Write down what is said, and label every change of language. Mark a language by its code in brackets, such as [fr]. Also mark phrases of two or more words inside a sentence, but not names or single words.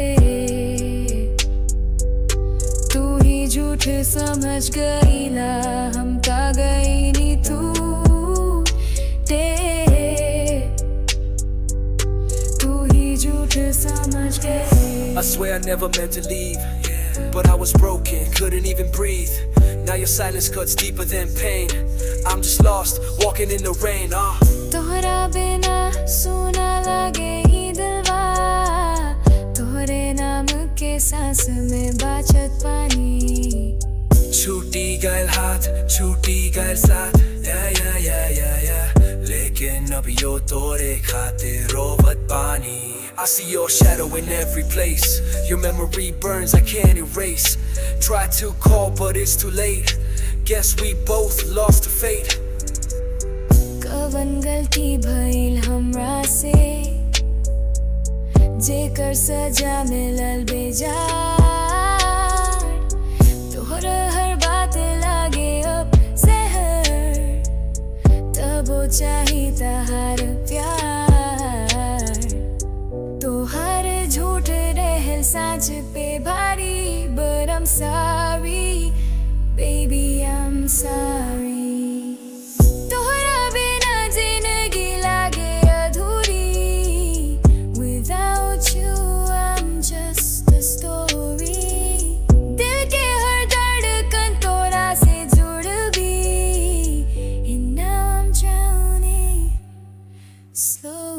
[bho] तू ही झूठ समझ गईला, हम ता गई नी तू टे, तू ही झूठ समझ गई। [en] I swear I never meant to leave, but I was broken, couldn't even breathe. Now your silence cuts deeper than pain. I'm just lost, walking in the rain. [bho] तोहरा बिना सुना लगे ही दिलवा, तोहरे नाम के सांस में बचत पानी। छूटी गए हाथ, छूटी गए साथ, yeah. लेकिन अब यो तोरे खातिर रोवत पानी। [en] I see your shadow in every place. Your memory burns, I can't erase. Try to call, but it's too late. Guess we both lost to fate. [bho] कवन गलती भइल हमरा से, जेकर सजा मिलल बेजार। तोहर हर बात लागे अब जहर, तबो चाही तहार प्यार। तोहर झूठ रहल साँझ पे भारी, [en] but I'm sorry, baby I'm sorry। [bho] तोहरा बिना जिंदगी लागे अधूरी, [en] without you I'm just a story। [bho] दिल के हर धड़कन तोरा से जुड़ भी, [en] and now I'm drowning slowly।